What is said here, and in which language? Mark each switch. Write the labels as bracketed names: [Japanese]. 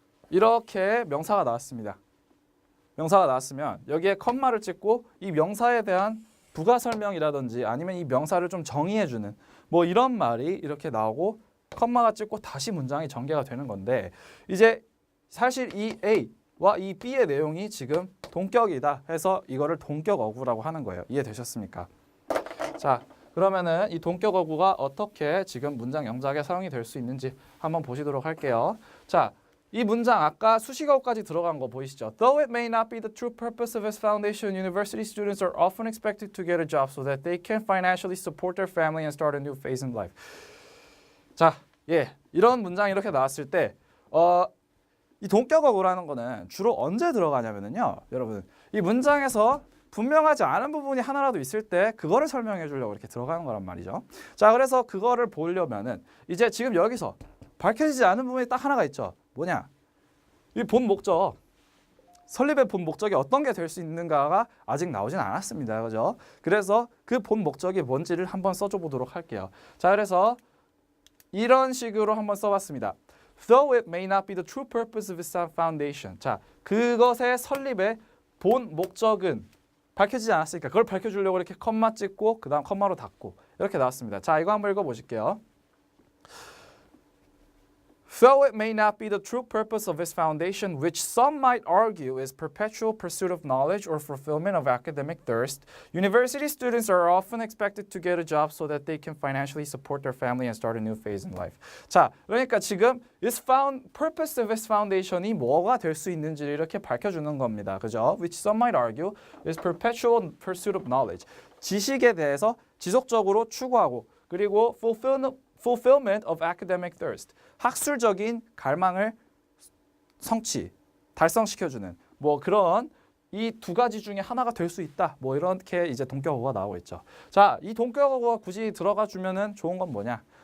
[Korean] 이렇게 명사가 나왔습니다. 명사가 나왔으면 여기에 컴마를 찍고 이 명사에 대한 부가 설명이라든지 아니면 이 명사를 좀 정의해주는 뭐 이런 말이 이렇게 나오고 컴마가 찍고 다시 문장이 전개가 되는 건데 이제 사실 이 A와 이 B의 내용이 지금 동격이다 해서 이거를 동격어구라고 하는 거예요. 이해되셨습니까? 자, 그러면은 이 동격어구가 어떻게 지금 문장 영작에 사용이 될 수 있는지 한번 보시도록 할게요. 자, 이 문장 아까 수식어까지 들어간 거 보이시죠? [English] Though it may not be the true purpose of its foundation, university students are often expected to get a job so that they can financially support their family and start a new phase in life. [Korean] 자, 이런 문장이 이렇게 나왔을 때 이 동격어구라는 거는 주로 언제 들어가냐면요. 여러분, 이 문장에서 분명하지 않은 부분이 하나라도 있을 때 그거를 설명해 주려고 이렇게 들어가는 거란 말이죠. 자, 그래서 그거를 보려면은 이제 지금 여기서 밝혀지지 않은 부분이 딱 하나가 있죠. 뭐냐? 이 본 목적, 설립의 본 목적이 어떤 게 될 수 있는가가 아직 나오진 않았습니다. 그죠? 그래서 그 본 목적이 뭔지를 한번 써줘 보도록 할게요. 자, 그래서 이런 식으로 한번 써봤습니다. [English] Though it may not be the true purpose of its foundation. [Korean] 자, 그것의 설립의 본 목적은 밝혀지지 않았으니까 그걸 밝혀주려고 이렇게 컴마 찍고 그 다음 컴마로 닫고 이렇게 나왔습니다. 자, 이거 한번 읽어보실게요. [English] Though it may not be the true purpose of its foundation, which some might argue is perpetual pursuit of knowledge or fulfillment of academic thirst, university students are often expected to get a job so that they can financially support their family and start a new phase in life. [Korean] 자, 그러니까 지금 [English] purpose of its foundation [Korean] 이 뭐가 될 수 있는지를 이렇게 밝혀주는 겁니다. 그죠? [English] Which some might argue is perpetual pursuit of knowledge. [Korean] 지식에 대해서 지속적으로 추구하고 그리고 [English] fulfillment of academic thirst. [Korean] 학술적인 갈망을 달성시켜주는 뭐 그런 이 두 가지 중에 하나가 될 수 있다. 뭐 이렇게 이제 동격어가 나오고 있죠. 자, 이 동격어가 굳이 들어가 주면은 좋은 건 뭐냐?